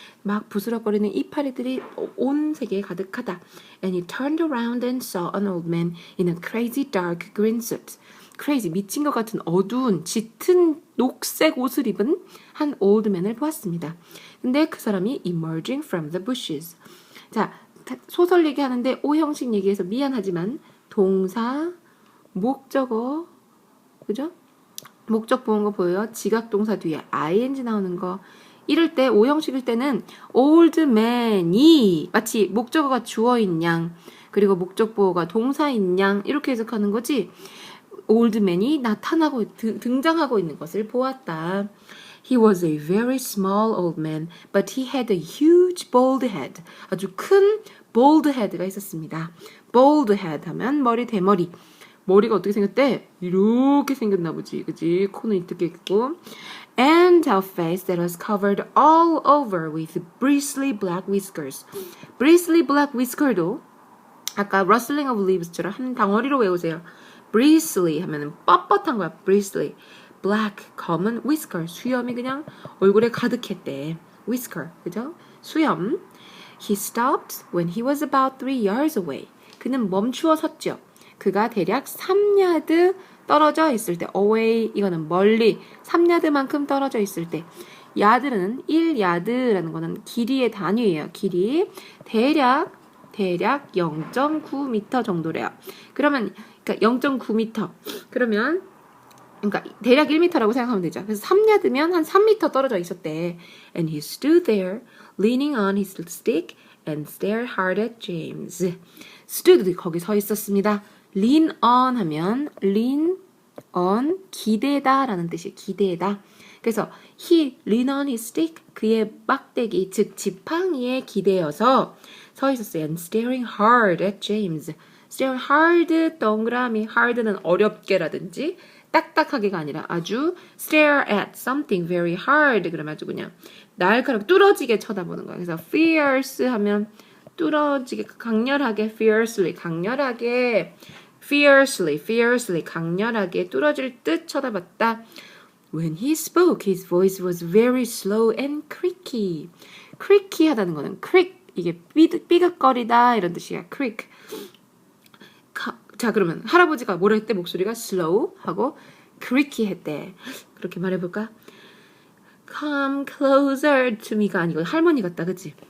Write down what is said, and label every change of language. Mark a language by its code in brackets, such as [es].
[ko] 막 부스럭거리는 이파리들이 온 세계에 가득하다. [en] And he turned around and saw an old man in a crazy dark green suit. [ko] crazy, 미친 것 같은 어두운, 짙은 녹색 옷을 입은 한 old man을 보았습니다. 근데 그 사람이 [en] emerging from the bushes. [ko] 자, 소설 얘기하는데 오형식 얘기해서 미안하지만 동사, 목적어, 그죠? 목적 보는 거 보여요? 지각동사 뒤에 ing 나오는 거. 이럴 때 오형식일 때는 old man이 마치 목적어가 주어인 양 그리고 목적 보어가 동사인 양 이렇게 해석하는 거지. old man이 나타나고 등장하고 있는 것을 보았다. [en] He was a very small old man, but he had a huge bald head. [ko] 아주 큰 bald head가 있었습니다. bald head 하면 머리 대머리. 머리가 어떻게 생겼대? 이렇게 생겼나 보지. 그치? 코는 이렇게 있고. [en] And a face that was covered all over with bristly black whiskers. [ko] bristly black whisker도 아까 [en] rustling of leaves [ko] 처럼 한 덩어리로 외우세요. bristly 하면은 뻣뻣한 거야. [en] bristly. black, 검은 whisker. [ko] 수염이 그냥 얼굴에 가득했대. whisker. 그죠? 수염. [en] He stopped when he was about 3 yards away. [ko] 그는 멈추어 섰죠. 그가 대략 3야드 떨어져 있을 때 away 이거는 멀리 3야드만큼 떨어져 있을 때 야드는 1야드라는 거는 길이의 단위예요. 길이 대략 0.9m 정도래요. 그러면 그러니까 0.9m 그러면 그러니까 대략 1m라고 생각하면 되죠. 그래서 3야드면 한 3m 떨어져 있었대. [en] And he stood there leaning on his stick and stared hard at James. [ko] stood 거기 서 있었습니다. lean on 하면 lean on 기대다 라는 뜻이에요. 기대다. 그래서 [en] he lean on his stick [ko] 그의 막대기 즉 지팡이에 기대어서 서 있었어요. [en] and staring hard at James. [ko] staring hard 동그라미 hard는 어렵게라든지 딱딱하게가 아니라 아주 [en] stare at something very hard [ko] 그러면 아주 그냥 날카롭게 뚫어지게 쳐다보는 거예요. 그래서 fierce 하면 뚫어지게 강렬하게 fiercely 강렬하게 fiercely 강렬하게 뚫어질 듯 쳐다봤다. [en] When he spoke, his voice was very slow and creaky. [ko] creaky 하다는 거는 creak 이게 삐걱거리다 이런 뜻이야. [en] creak. [ko] 자 그러면 할아버지가 뭐라 했대? 목소리가 slow 하고 creaky 했대. 그렇게 말해볼까? [en] Come closer to me [ko] 가 아니고 할머니 같다 그치?